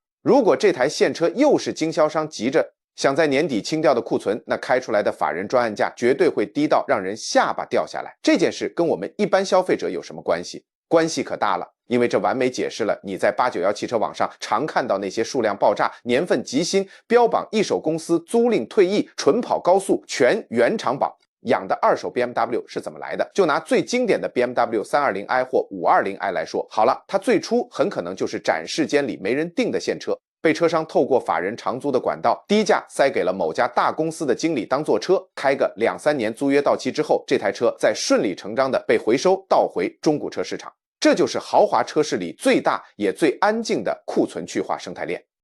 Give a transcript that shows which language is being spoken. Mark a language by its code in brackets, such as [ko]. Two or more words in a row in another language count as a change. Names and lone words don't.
[zh] 如果這台現車又是經銷商急着想在年底清掉的庫存，那開出來的法人專案價絕对會低到讓人下巴掉下來。這件事跟我們一般消費者有什麼關係？關係可大了，因為這完美解釋了你在891汽車網上常看到那些數量爆炸、年份極新、標榜一手公司租賃退役、純跑高速、全原廠保養的二手 BMW 是怎麼來的。就拿最經典的 BMW 320i 或 520i 來說，好了，它最初很可能就是展示间裡沒人訂的現車，被車商透過法人長租的管道低價塞給了某家大公司的經理當做車，開個2-3年租約到期之後，這台車再順理成章的被回收倒回中古車市場。這就是豪華車市裡最大也最安靜的庫存去化生態鏈。